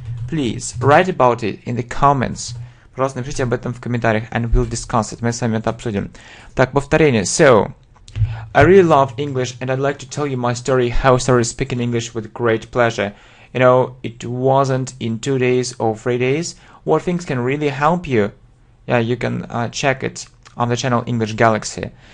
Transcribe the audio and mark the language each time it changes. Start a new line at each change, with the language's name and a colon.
English: Please write about it in the comments.
Russian: Пожалуйста, напишите об этом в комментариях,
English: and we'll discuss it.
Russian: Мы с вами это обсудим. Так, повторение.
English: So, I really love English, and I'd like to tell you my story, how I started speaking English with great pleasure. You know, it wasn't in 2 days or 3 days. What things can really help you? Yeah, you can check it on the channel English Galaxy.